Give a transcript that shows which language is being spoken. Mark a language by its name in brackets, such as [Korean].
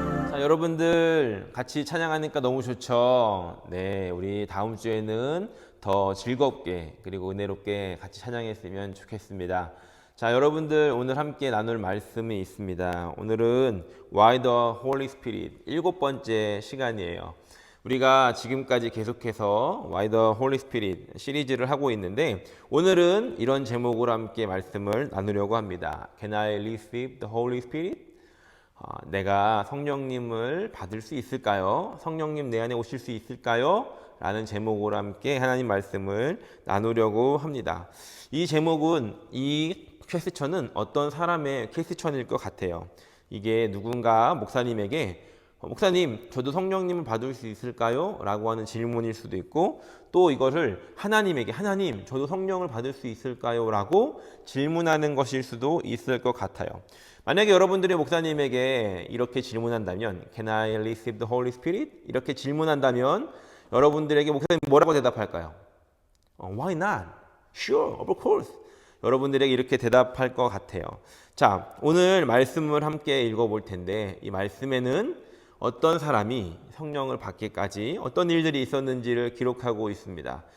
[Korean] 자, 여러분들 같이 찬양하니까 너무 좋죠. 네, 우리 다음 주에는 더 즐겁게 그리고 은혜롭게 같이 찬양했으면 좋겠습니다. 자, 여러분들 오늘 함께 나눌 말씀이 있습니다. 오늘은 Why the Holy Spirit 7번째 시간이에요. 우리가 지금까지 계속해서 Why the Holy Spirit 시리즈를 하고 있는데 오늘은 이런 제목으로 함께 말씀을 나누려고 합니다. [English] Can I receive the Holy Spirit? [Korean] 내가 성령님을 받을 수 있을까요? 성령님 내 안에 오실 수 있을까요? 라는 제목으로 함께 하나님 말씀을 나누려고 합니다. 이 제목은 이 퀘스천은 어떤 사람의 퀘스천일 것 같아요. 이게 누군가 목사님에게 목사님, 저도 성령님을 받을 수 있을까요? 라고 하는 질문일 수도 있고 또 이것을 하나님에게 하나님, 저도 성령을 받을 수 있을까요? 라고 질문하는 것일 수도 있을 것 같아요. 만약에 여러분들이 목사님에게 이렇게 질문한다면 [English] Can I receive the Holy Spirit? [Korean] 이렇게 질문한다면 여러분들에게 목사님 뭐라고 대답할까요? [English] Why not? Sure, of course. [Korean] 여러분들에게 이렇게 대답할 것 같아요. 자, 오늘 말씀을 함께 읽어볼 텐데 이 말씀에는 어떤 사람이 성령을 받기까지 어떤 일들이 있었는지를 기록하고 있습니다.